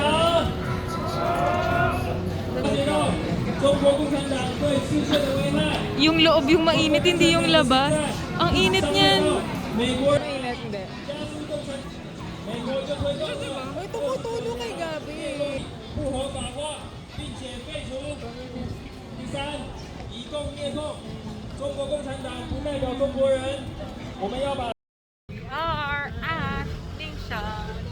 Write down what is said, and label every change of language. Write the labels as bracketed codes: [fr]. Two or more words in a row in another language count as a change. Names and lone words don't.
[tl] Yung loob yung mainit, hindi yung labas. Ang init niyan. Mainit, hindi. Uy, tumutulo kay Gabi. [zh] 不合法化，并且废除。第三，以共灭共。中国共产党不代表中国人，我们要把。 [en] are at Lingshan.